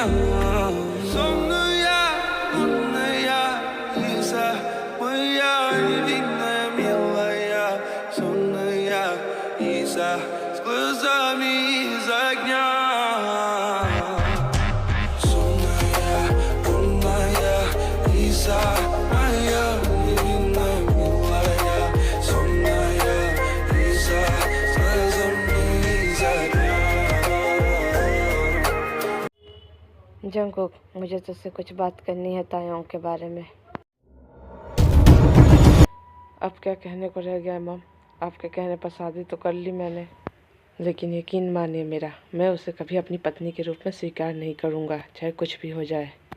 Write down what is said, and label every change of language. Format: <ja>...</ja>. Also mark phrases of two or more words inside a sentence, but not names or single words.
<ru>Сонная, лунная Лиза, моя невинная, милая, сонная Лиза, с глазами из огня. Сонная, лунная Лиза, моя невинная, милая, сонная Лиза, с глазами из огня.</ru> <hi>जंगकुक, मुझे तुझसे कुछ बात करनी है तायोंग के बारे में। अब क्या कहने को रह गया है मॉम, आपके कहने पर शादी तो कर ली मैंने, लेकिन यकीन मानिए मेरा, मैं उसे कभी अपनी पत्नी के रूप में स्वीकार नहीं करूँगा, चाहे कुछ भी हो जाए।</hi>